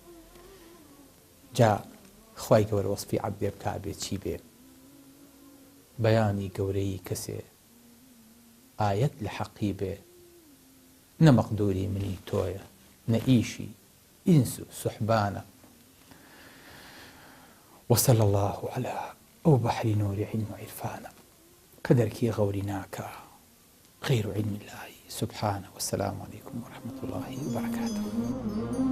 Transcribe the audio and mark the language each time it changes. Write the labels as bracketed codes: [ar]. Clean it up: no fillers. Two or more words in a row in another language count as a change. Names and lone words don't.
[ckb] جا خوای گەورە وەسفی عەبدێ بکا بێ چی بێ؟ بەیانی گەورەی کەسێ ئایەت لە حەقی بێ، نەمەقدوری منی تۆیە، نە ئیشی ئینس و سوحبانە. [ar] وصلى الله على [ckb] ئەو بەحری نوری علم و عرفانە کە دەرکی غەوری ناکە [ar] غەیر علم الله سبحانه. والسلام عليكم ورحمة الله وبركاته.